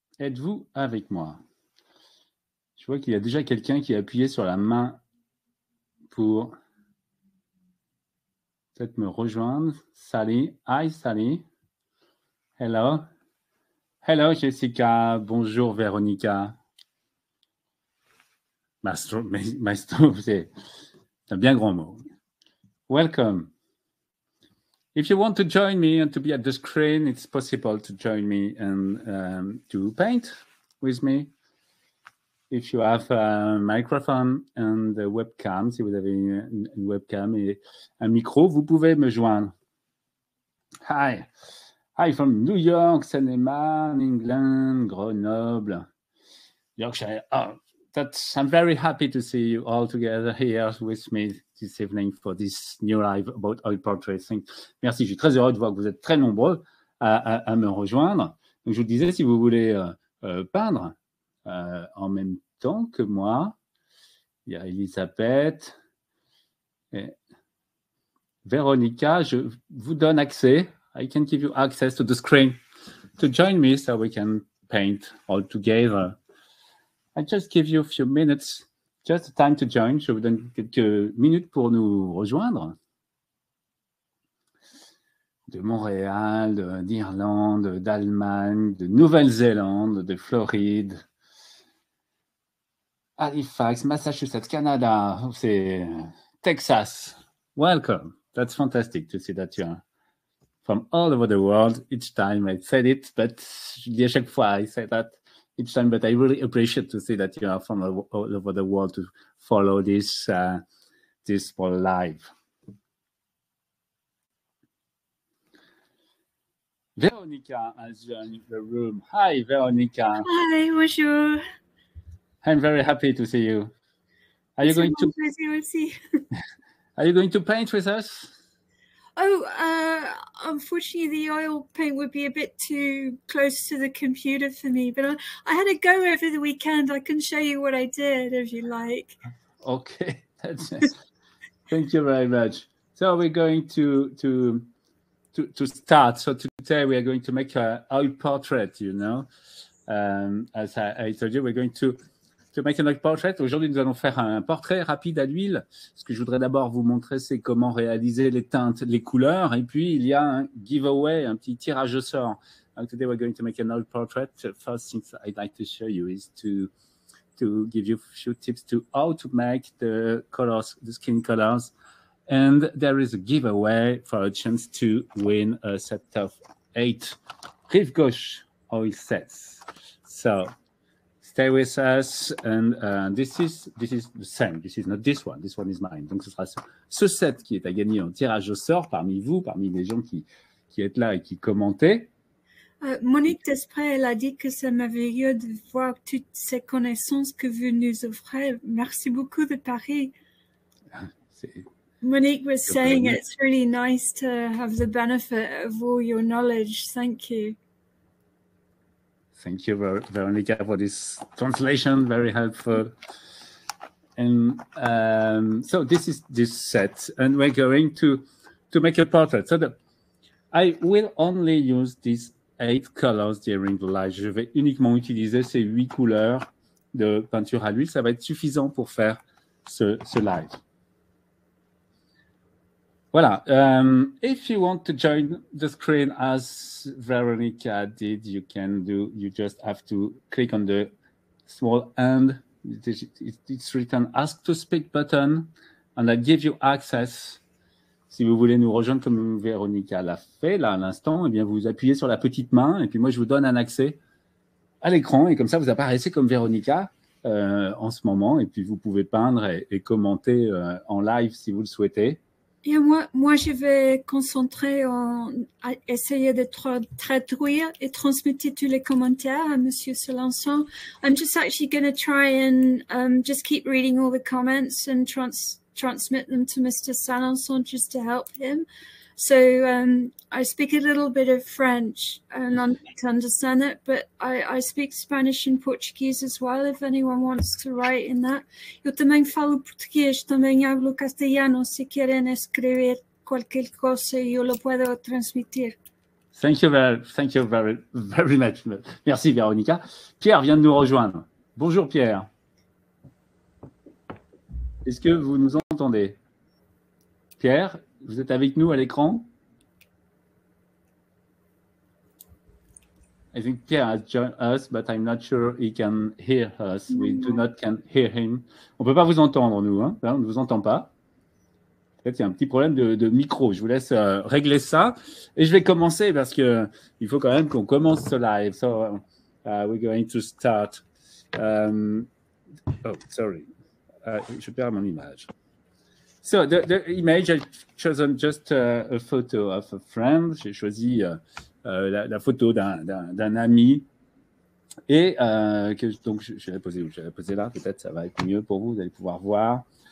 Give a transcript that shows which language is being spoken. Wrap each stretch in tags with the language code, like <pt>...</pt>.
<fr>Êtes-vous avec moi? Je vois qu'il y a déjà quelqu'un qui a appuyé sur la main pour peut-être me rejoindre.</fr> <en>Sally, hi Sally. Hello. Hello Jessica, bonjour Véronica.</en> <fr>Maestro, c'est un bien grand mot.</fr> <en>Welcome. If you want to join me and to be at the screen, it's possible to join me and to paint with me. If you have a microphone and a webcam,</en> <fr>si vous avez une webcam et un micro, vous pouvez me joindre.</fr> <en>Hi. Hi from New York, Sennelier, England, Grenoble, Yorkshire. Oh, I'm very happy to see you all together here with me this evening for this new live about oil portraits.</en> <fr>Merci, je suis très heureux de voir que vous êtes très nombreux à me rejoindre. Donc, je vous disais, si vous voulez peindre en même temps que moi, il y a Elisabeth et Véronica. Je vous donne accès.</fr> <en>I can give you access to the screen to join me so we can paint all together. I just give you a few minutes, just time to join.</en> <fr>Je vous donne quelques minutes pour nous rejoindre. De Montréal, d'Irlande, d'Allemagne, de Nouvelle-Zélande, de Floride, Halifax, Massachusetts, Canada, c'est Texas.</fr> <en>Welcome. That's fantastic to see that you're from all over the world. Each time I said it, but</en> <fr>je dis à chaque fois,</fr> <en>I say that each time, but I really appreciate to see that you are from all over the world to follow this for live. Veronica has joined the room. Hi, Veronica. Hi, bonjour. I'm very happy to see you. Are you going to paint with us? Oh, unfortunately, the oil paint would be a bit too close to the computer for me, but I had a go over the weekend. I can show you what I did if you like. Okay, that's it. Thank you very much. So we're going to start. So today we are going to make an oil portrait, you know. As I told you, we're going to make an oil portrait.</en> <fr>Aujourd'hui, nous allons faire un portrait rapide à l'huile. Ce que je voudrais d'abord vous montrer, c'est comment réaliser les teintes, les couleurs. Et puis, il y a un giveaway, un petit tirage au sort.</fr> <en>Today, we're going to make an oil portrait. The first thing I'd like to show you is to give you a few tips to how to make the colors, the skin colors. And there is a giveaway for a chance to win a set of 8 Rive Gauche oil sets. So stay with us, and this is the same. This is not this one. This one is mine.</en> <fr>Donc, ce sera ce set qui est à gagner en tirage au sort parmi vous, parmi les gens qui êtes là et qui commentez. Monique Desprez, elle a dit que c'est merveilleux de voir toutes ces connaissances que vous nous offrez. Merci beaucoup de Paris.</fr> <en>Monique was saying it's really nice to have the benefit of all your knowledge. Thank you. Thank you, Veronica, for this translation. Very helpful. And so this is this set, and we're going to make a portrait. So I will only use these 8 colors during the live.</en> <fr>Je vais uniquement utiliser ces 8 couleurs de peinture à l'huile. Ça va être suffisant pour faire ce live. Voilà.</fr> <en>If you want to join the screen as Veronica did, you just have to click on the small hand. It's written Ask to Speak button, and I give you access.</en> <fr>Si vous voulez nous rejoindre comme Véronica l'a fait là à l'instant, eh bien vous appuyez sur la petite main et puis moi je vous donne un accès à l'écran et comme ça vous apparaissez comme Véronica en ce moment et puis vous pouvez peindre et commenter en live si vous le souhaitez. Et moi, je vais concentrer à essayer de traduire et transmettre tous les commentaires à Monsieur Solençon.</fr> <en>I'm just actually going to try and just keep reading all the comments and transmit them to Mr. Solençon just to help him. So I speak a little bit of French and to understand it, but I speak Spanish and Portuguese as well, if anyone wants to write in that.</en> <pt>Eu também falo português, também</pt> <es>hablo castellano, si quieren escribir cualquier cosa yo lo puedo transmitir.</es> <en>Thank you very much.</en> <fr>Merci,</fr> <en>Véronica.</en> <fr>Pierre vient de nous rejoindre. Bonjour, Pierre. Est-ce que vous nous entendez? Pierre, vous êtes avec nous à l'écran? I think Pierre has joined us, but I'm not sure he can hear us. We do not can hear him. On ne peut pas vous entendre, nous. Hein? On ne vous entend pas. Peut-être qu'il y a un petit problème de micro. Je vous laisse régler ça. Et je vais commencer parce qu'il faut quand même qu'on commence ce live.</fr> <en>So, we're going to start. Oh, sorry.</en> <fr>Je perds mon image.</fr> <en>So, the image, I've chosen just a photo of a friend.</en> <fr>J'ai choisi la photo d'un ami. Et donc, je vais la poser là. Peut-être ça va être mieux pour vous. Vous allez pouvoir voir.</fr>